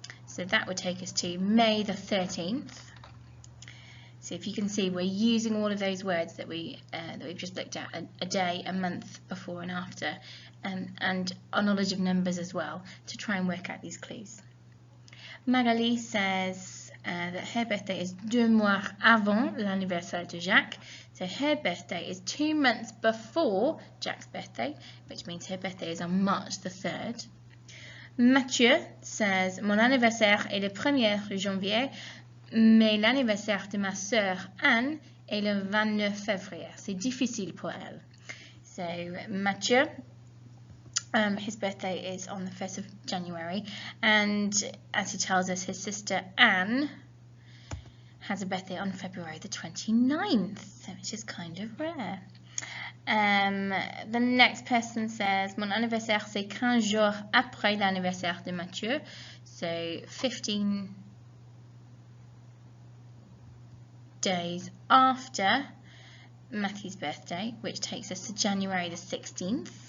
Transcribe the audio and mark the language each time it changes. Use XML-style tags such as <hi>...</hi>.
<en>So that would take us to May the 13th. So if you can see, we're using all of those words that we've just looked at, a day, a month, before and after, and our knowledge of numbers as well, to try and work out these clues. Magali says that her birthday is</en> <fr>2 mois avant l'anniversaire de Jacques.</fr> <en>So her birthday is 2 months before Jacques' birthday, which means her birthday is on March the 3rd.</en> <fr>Mathieu</fr> <en>says,</en> <fr>Mon anniversaire est le 1er janvier, mais l'anniversaire de ma sœur Anne est le 29 février. C'est difficile pour elle.</fr> <en>So Mathieu, his birthday is on the 1st of January, and as he tells us, his sister Anne has a birthday on February the 29th, which is kind of rare. The next person says,</en> <fr>Mon anniversaire c'est 15 jours après l'anniversaire de Mathieu,</fr> <en>so 15 days after Matthew's birthday, which takes us to January the 16th.</en>